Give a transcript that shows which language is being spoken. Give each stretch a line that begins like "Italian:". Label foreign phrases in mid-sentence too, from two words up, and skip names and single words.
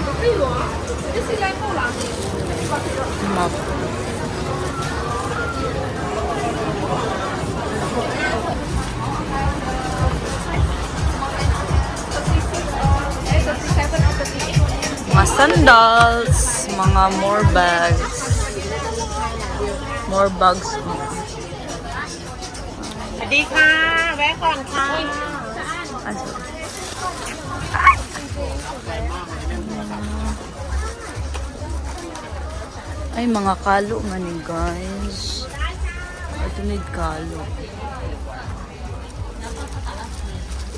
Filipino: Map. Mga sandals, mga
English: more bags. More bags.
Thai: สวัสดีค่ะแวะก่อนค่ะ
Filipino: Ay, mga kalo man eh, guys. Ito need kalo.